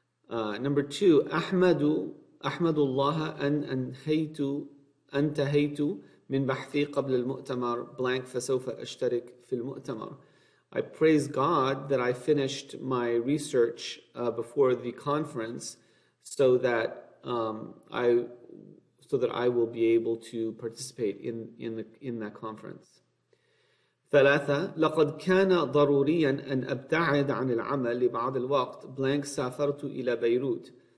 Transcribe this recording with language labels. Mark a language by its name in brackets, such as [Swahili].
[Arabic] Number 2, أحمد الله أن انتهيت من بحثي قبل المؤتمر blank فسوف أشترك في المؤتمر. [English] I praise God that I finished my research before the conference, so that I will be able to participate in that conference. [Arabic] 3, لقد كان ضروريا أن أبتعد عن العمل لبعض الوقت blank سافرت إلى بيروت.